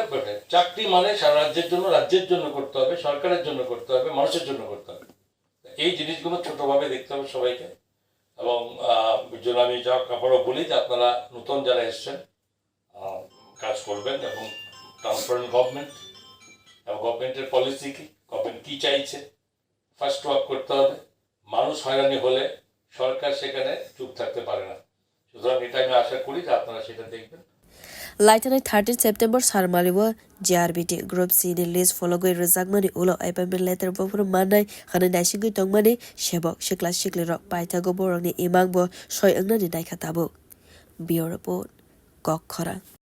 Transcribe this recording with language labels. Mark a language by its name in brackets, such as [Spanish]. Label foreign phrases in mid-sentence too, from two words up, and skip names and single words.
[Bangla] চাকরি মানে সারা রাজ্যের জন্য করতে হবে সরকারের জন্য করতে হবে মানুষের জন্য করতে হবে এই জিনিসগুলো ছোটভাবে দেখতে হবে সবাইকে এবং জন্য আমি যা আবারও বলি যে আপনারা নতুন যারা এসছেন কাজ করবেন এবং [English] transparent government [Bangla] এবং গভর্নমেন্টের পলিসি কি গভর্নমেন্ট কী চাইছে [English] first work [Bangla] করতে হবে মানুষ হয়রানি হলে সরকার সেখানে চুপ থাকতে পারে না সুতরাং এটা আমি আশা করি যে আপনারা সেটা দেখবেন [Kok Borok] Laitanai 13 September Sarmaliwa JRBT Group C ni list following rejakmani ulo [English] appointment letter [Kok Borok] bofur manai khana naisingui tongmani sebok sikla sikli rok paithago borok ni imang bo soi angna ni daikha tabo. [English] Bureau report. [Kok Borok] gok khora